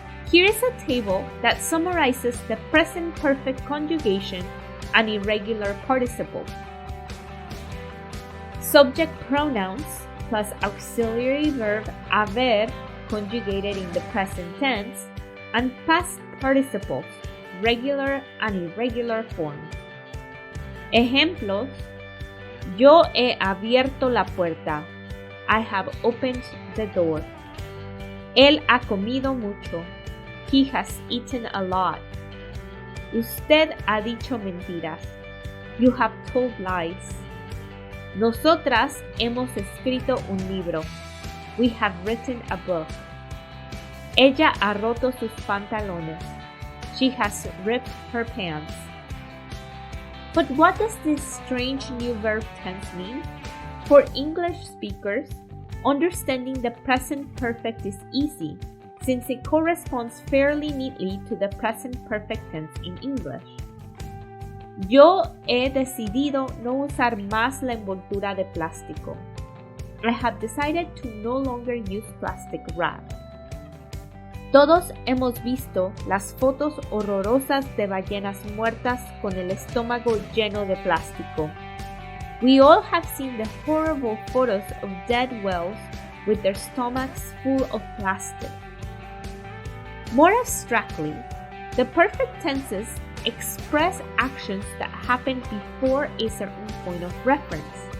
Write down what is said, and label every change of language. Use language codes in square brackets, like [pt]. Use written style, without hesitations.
[en] Here is a table that summarizes the present perfect conjugation and irregular participle. Subject pronouns plus auxiliary verb haber conjugated in the present tense, and past participles, regular and irregular forms. [es] Ejemplos: yo he abierto la puerta. [en] I have opened the door. [es] Él ha comido mucho. [en] He has eaten a lot. [es] Usted ha dicho mentiras. [en] You have told lies. [es] Nosotras hemos escrito un libro. [en] We have written a book. [es] Ella ha roto sus pantalones. [en] She has ripped her pants. But what does this strange new verb tense mean? For English speakers, understanding the present perfect is easy, since it corresponds fairly neatly to the present perfect tense in English. [es] Yo he decidido no usar más la envoltura de plástico. [en] I have decided to no longer use plastic wrap. [es] Todos hemos visto las fotos horrorosas de ballenas muertas con el estómago lleno de plástico. [en] We all have seen the horrible photos of dead whales with their stomachs full of plastic. More abstractly, the perfect tenses express actions that happen before a certain point of reference.